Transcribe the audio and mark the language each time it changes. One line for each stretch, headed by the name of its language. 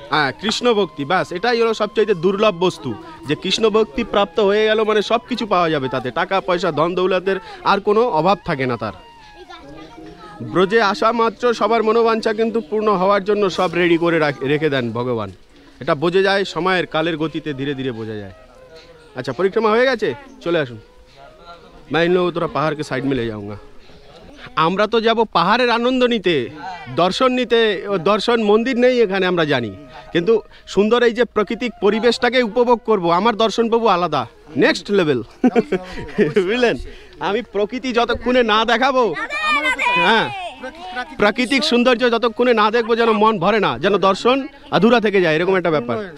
Bangla: হ্যাঁ, কৃষ্ণ ভক্তি, ব্যাস এটাই হলো সবচাইতে দুর্লভ বস্তু, যে কৃষ্ণ ভক্তি প্রাপ্ত হয়ে গেল মানে সব কিছু পাওয়া যাবে তাতে। টাকা পয়সা ধন দৌলতের আর কোনো অভাব থাকে না তার। ব্রজে আসা মাত্র সবার মনোবাঞ্ছা কিন্তু পূর্ণ হওয়ার জন্য সব রেডি করে রেখে দেন ভগবান। এটা বোঝা যায় সময়ের, কালের গতিতে ধীরে ধীরে বোঝা যায়। আচ্ছা, পরিক্রমা হয়ে গেছে, চলে আসুন।
Hindi: मैं इन लोगों को थोड़ा पहाड़ के साइड में ले जाऊंगा।
Bangla: আমরা তো যাব পাহাড়ের আনন্দ নিতে, দর্শন নিতে। দর্শন মন্দির নেই এখানে আমরা জানি, কিন্তু সুন্দর এই যে প্রাকৃতিক পরিবেশটাকে উপভোগ করব। আমার দর্শন পাবো আলাদা, নেক্সট লেভেল। বুঝলেন, আমি প্রকৃতি যতক্ষণে না দেখাবো, হ্যাঁ প্রাকৃতিক সৌন্দর্য যতক্ষণে না দেখবো যেন মন ভরে না, যেন দর্শন আধুরা থেকে যায়, এরকম একটা ব্যাপার।